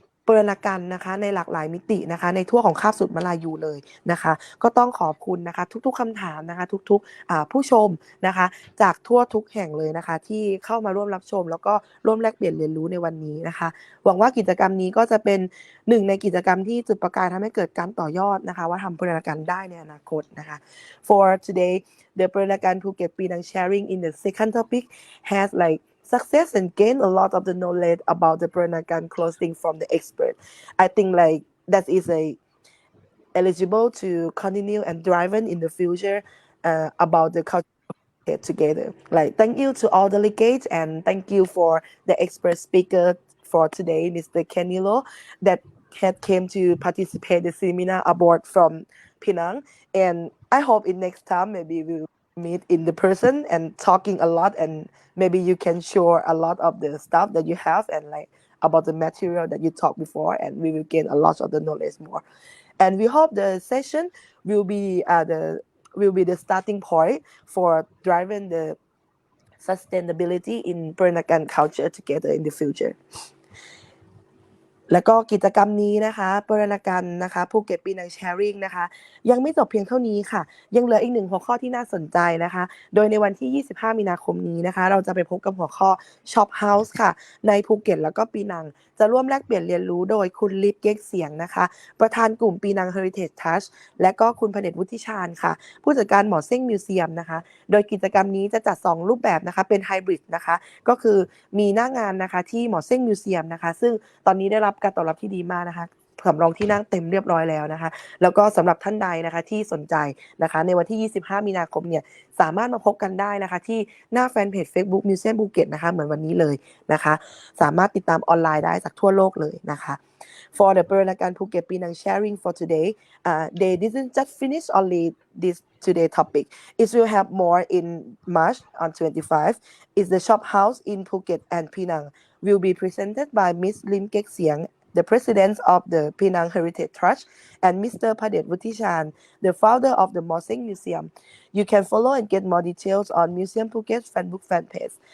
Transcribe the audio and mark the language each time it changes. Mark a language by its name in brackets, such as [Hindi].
[Thai] ปรณกันนะคะในหลากหลายมิตินะคะในทั่วของคาบสุดมาลายูเลยนะคะก็ต้องขอบคุณนะคะทุกๆคำถามนะคะทุกๆผู้ชมนะคะจากทั่วทุกแห่งเลยนะคะที่เข้ามาร่วมรับชมแล้วก็ร่วมแลกเปลี่ยนเรียนรู้ในวันนี้นะคะหวังว่ากิจกรรมนี้ก็จะเป็น หนึ่งในกิจกรรมที่จุดประกายทำให้เกิดการต่อยอดนะคะว่าทำปรณกันได้ในอนาคตนะคะ [English] For today the Peranakan Phuket Penang Sharing in the second topic has success and gain a lot of the knowledge about the Peranakan clothing from the expert. I think that is eligible to continue and drive in the future about the culture together. Thank you to all delegates and thank you for the expert speaker for today, Mr.Kenny that had came to participate the seminar aboard from Penang. And I hope in next time maybe we'll meet in the person and talking a lot and maybe you can share a lot of the stuff that you have and about the material that you talked before and we will gain a lot of the knowledge more. And we hope the session will be the starting point for driving the sustainability in Peranakan culture together in the future. [Thai] แล้วก็กิจกรรมนี้นะคะปรณกันนะคะภูเก็ตปีนังแชร์ริ่งนะคะยังไม่จบเพียงเท่านี้ค่ะยังเหลืออีกหนึ่งหัวข้อที่น่าสนใจนะคะโดยในวันที่25มีนาคมนี้นะคะเราจะไปพบกับหัวข้อ Shop House ค่ะในภูเก็ตแล้วก็ปีนังจะร่วมแลกเปลี่ยนเรียนรู้โดยคุณลิฟเก๊กเสียงนะคะประธานกลุ่มปีนัง Heritage Touch และก็คุณพเดชวุฒิชาญค่ะผู้จัดการหมอเซ้งมิวเซียมนะคะโดยกิจกรรมนี้จะจัด2รูปแบบนะคะเป็นไฮบริดนะคะก็คือมีหน้างานนะคะที่หมอเซ้งมิวเซียมนะคะซึ่งตอนนี้ได้รับการตอบรับที่ดีมากนะคะสำรองที่นั่งเต็มเรียบร้อยแล้วนะคะแล้วก็สำหรับท่านใดนะคะที่สนใจ นะคะในวันที่25มีนาคมเนี่ยสามารถมาพบกันได้นะคะที่หน้าแฟนเพจ Facebook Museum Phuket นะคะเหมือนวันนี้เลยนะคะสามารถติดตามออนไลน์ได้จากทั่วโลกเลยนะคะ [English] For the Peranakan Phuket Penang Sharing for today, they didn't just finish only this today topic. It will have more in March on 25. Is the shop house in Phuket and Penang will be presented by Miss Lim Kek Siang, the president of the Penang Heritage Trust, and Mr. Padet Vutishan, the founder of the Moseng Museum. You can follow and get more details on Museum Phuket's Facebook fan page.